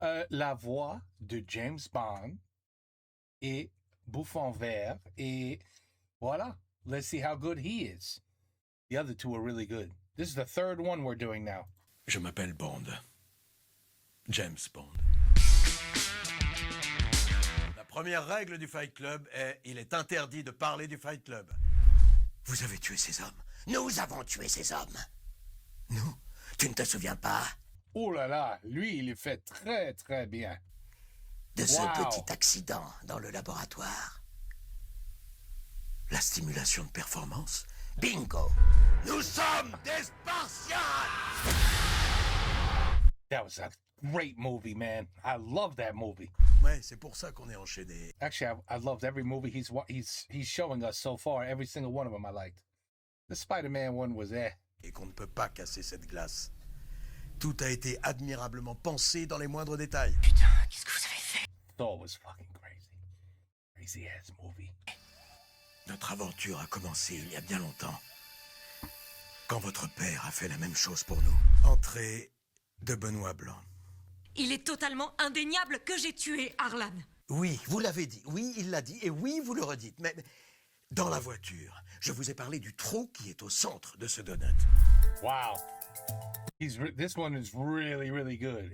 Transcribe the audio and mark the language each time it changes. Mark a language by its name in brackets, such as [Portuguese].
[French] La voix de James Bond et Bouffon Vert. Et voilà. [English] Let's see how good he is. The other two are really good. This is the third one we're doing now. [French] Je m'appelle Bond. James Bond. La première règle du Fight Club est il est interdit de parler du Fight Club. Vous avez tué ces hommes. Nous avons tué ces hommes. Nous? Tu ne te souviens pas? Oh là là, lui, il est fait très, très bien. De ce petit accident dans le laboratoire. La stimulation de performance. Bingo! Nous sommes des Spartiates! [English] That was a great movie, man. I love that movie. [French] Ouais, c'est pour ça qu'on est enchaîné. [English] Actually, I loved every movie he's showing us so far. Every single one of them I liked. The Spider-Man one was [French] Et qu'on ne peut pas casser cette glace. Tout a été admirablement pensé dans les moindres détails. Putain, qu'est-ce que vous avez fait? [English] Thor was fucking crazy. Crazy ass movie. [French] Notre aventure a commencé il y a bien longtemps. Quand votre père a fait la même chose pour nous. Entrée de Benoît Blanc. Il est totalement indéniable que j'ai tué Arlan. Oui, vous l'avez dit. Oui, il l'a dit. Et oui, vous le redites. Mais dans la voiture, je vous ai parlé du trou qui est au centre de ce donut. Wow. [English] This one is really, really good.